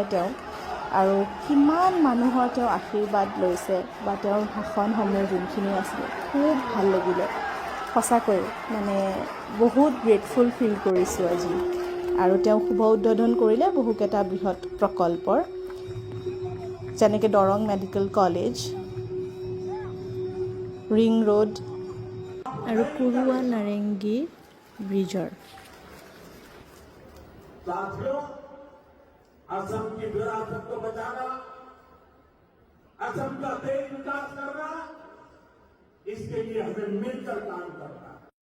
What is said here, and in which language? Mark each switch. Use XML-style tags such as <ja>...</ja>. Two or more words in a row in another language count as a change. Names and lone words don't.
<as>তেওঁ আৰু কিমান মানুহৰ তেওঁ আশীৰ্বাদ লৈছে বা তেওঁৰ ভাষণসমূহ যোনখিনি আছিলে খুব ভাল লাগিলে সঁচাকৈ বহুত</as> <en>grateful feel</en> <as>কৰিছোঁ আজি আৰু তেওঁ শুভ উদ্বোধন কৰিলে বহুকেইটা বৃহৎ প্ৰকল্পৰ যেনেকৈ দৰং মেডিকেল কলেজ ৰিং ৰোড আৰু কুৰুৱা নাৰেংগী ব্ৰিজৰ</as> <hi>साथियों असम की विरासत को बचाना असम का तेज विकास करना इसके लिए हमें मिलकर काम करना</hi>